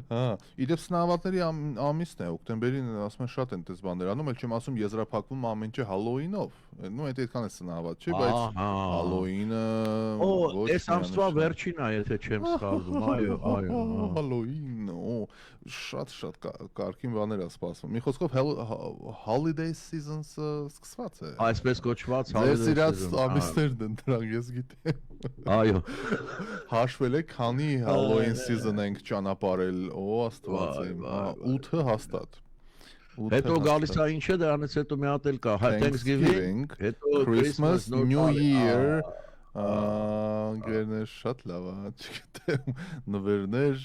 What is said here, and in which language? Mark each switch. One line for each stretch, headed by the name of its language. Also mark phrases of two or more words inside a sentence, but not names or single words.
Armenian: Հա, իդեպ սնահավատների ամիսն է, օկտեմբերին ասում են շատ են դες բաներ անում, էլ չեմ ասում եզրափակվում ամեն ինչը Հալոուինով։ Նո այդ այդքան է սնահավատ, չէ, բայց Հալոուինը ոչ։ Այս ամսվա վերջին է, եթե չեմ սխալվում, այո։ Հալոուին, շատ կարգին բաներ է սպասվում։ Մի խոսքով
English: holiday season-
Armenian: ը սկսված է։ Այսպես կոչված
English: holiday season։
Armenian: Ձեր ամիսներն են դրանք, ես գիտեմ։ Այո։ Հաշվել է քանի
English: Halloween season
Armenian: ենք ճանապարհել, Աստված իմ, 8-ը հաստատ։ Հետո գալիս է ինչ է դրանից հետո մի հատ էլ կա, Thanksgiving, հետո Christmas, New Year, գերներ շատ լավ է, չգիտեմ, նվերներ։